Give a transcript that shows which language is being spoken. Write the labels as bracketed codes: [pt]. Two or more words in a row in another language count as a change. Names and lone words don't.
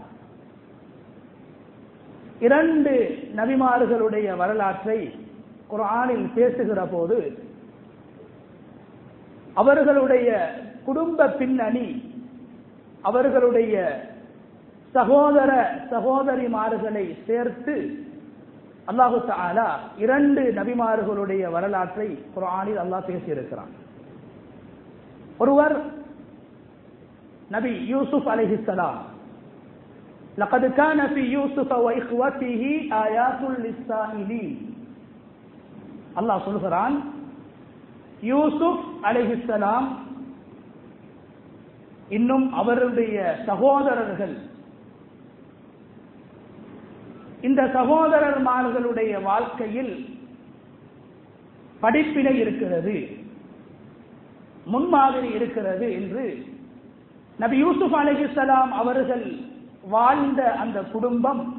[ta] இரண்டு நபிமார்களுடைய வரலாற்றை குர்ஆனில் பேசுகிற போது அவர்களுடைய குடும்ப பின்னணி, அவர்களுடைய சகோதர சகோதரிமார்களை சேர்த்து [ar] الله تعالى [ta] இரண்டு நபிமார்களுடைய வரலாற்றை குர்ஆனில் அல்லாஹ் பேசியிருக்கிறான். ஒருவர் நபி யூசுப் அலைஹிஸ்ஸலாம். [ar] لقد كان في يوسف واخوته آيات للسائلين. [ta] அல்லாஹ் சொல்கிறான், யூசுப் அலைஹிஸ்ஸலாம் இன்னும் அவருடைய சகோதரர்கள், இந்த சகோதரர்மார்களுடைய வாழ்க்கையில் படிப்பினை இருக்கிறது, முன்மாதிரி இருக்கிறது என்று நபி யூசுப் அலைஹிஸ்ஸலாம் அவர்கள் வாழ்ந்த அந்த குடும்பம்,